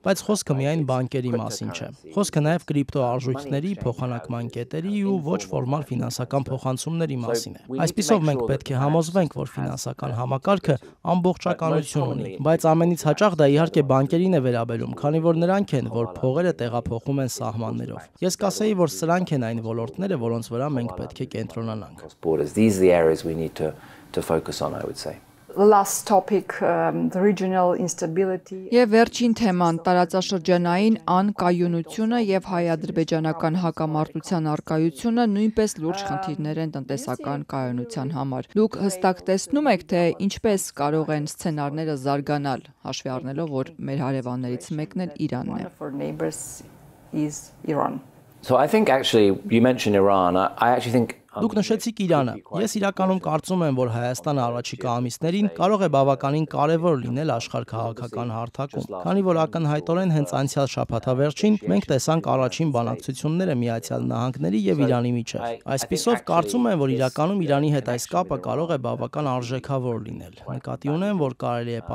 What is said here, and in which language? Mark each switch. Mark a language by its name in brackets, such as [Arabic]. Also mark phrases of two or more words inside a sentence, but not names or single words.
[Armenian] բայց խոսքը միայն բանկերի մասին չէ։ Խոսքը նաև կրիպտո արժույթների, փոխանակման կետերի ու ոչ ֆորմալ ֆինանսական փոխանցումների մասին է։ Այսպիսով մենք պետք է համոզվենք, որ ֆինանսական համակարգը ամբողջականություն ունի, բայց ամենից հաճախ դա իհարկե բանկերին է վերաբերում, քանի որ նրանք են, որ փողերը տեղափոխում են սահմաններով։ Ես կասեի, որ սրանք են այն ոլորտները, որոնց վրա մենք պետք է կենտրոնանանք։ [English] Last topic, the regional instability. [Armenian] Եվ վերջին թեման՝ տարածաշրջանային անկայունությունը եւ հայ-ադրբեջանական հակամարտության առկայությունը նույնպես լուրջ խնդիրներ են տնտեսական կայունության համար։ Դուք հստակ տեսնում եք, թե ինչպես կարող են սցենարները զարգանալ, հաշվի առնելով, որ մեր հարևաններից մեկն էլ Իրանն է։ [English] One of our neighbors is Iran. So I think actually you mentioned Iran. I actually think [Armenian] Դուք նշեցիք Իրանը։ Ես իրականում կարծում եմ, որ Հայաստանը առաջիկա ամիսներին կարող է բավականին կարևոր լինել աշխարհ քաղաքական հարթակում, քանի որ ակնհայտորեն հենց անցյալ շաբաթավերջին մենք տեսանք առաջին բանակցությունները Միացյալ Նահանգների եւ Իրանի միջեւ։ Այսպիսով կարծում եմ, որ իրականում Իրանի հետ այս կապը կարող է բավական արժեքավոր լինել։ Նկատի ունեմ, որ կարելի է